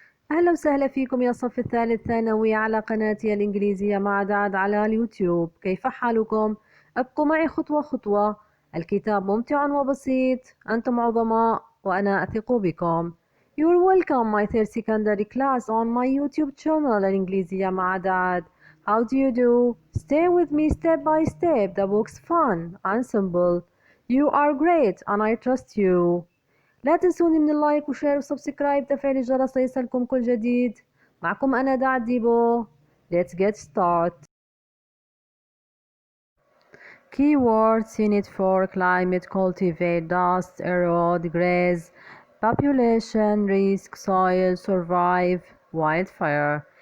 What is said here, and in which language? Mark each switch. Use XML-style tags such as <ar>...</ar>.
<ar>أهلا وسهلا فيكم يا صف الثالث ثانوي على قناتي الإنجليزية مع دعد على اليوتيوب. كيف حالكم؟ ابقوا معي خطوة خطوة. الكتاب ممتع وبسيط، أنتم عظماء وأنا أثق بكم.</ar> <en>You're welcome my third secondary class on my YouTube channel الإنجليزية مع دعد. How do you do? Stay with me step by step. The book's fun and simple. You are great and I trust you.</en> <ar>لا تنسوني من اللايك وشير وسبسكرايب تفعيل الجرس ليصلكم كل جديد. معكم أنا ديبو. Let's get started.</ar> <en>Keywords Unit 4 Climate Cultivate Dust Erode Graze Population Risk Soil Survive Wildfire.</en>